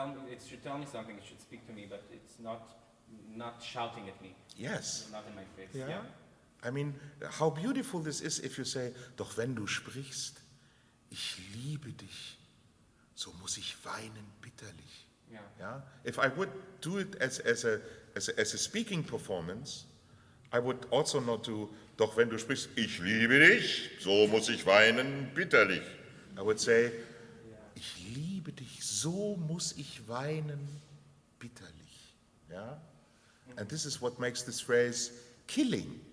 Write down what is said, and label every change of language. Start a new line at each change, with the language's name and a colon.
English: It should tell me something, it should speak to me, but it's not shouting at me. Yes. Not in my face. Yeah. I mean, how beautiful this is if you say,
German: doch wenn du sprichst, ich liebe dich, so muss ich weinen bitterlich.
English: Yeah. Yeah? If I would do it as a speaking performance, I would also not do,
German: doch wenn du sprichst, ich liebe dich, so muss ich weinen bitterlich.
English: I would say,
German: ich liebe dich, so muss ich weinen bitterlich.
English: Yeah? And this is what makes this phrase killing.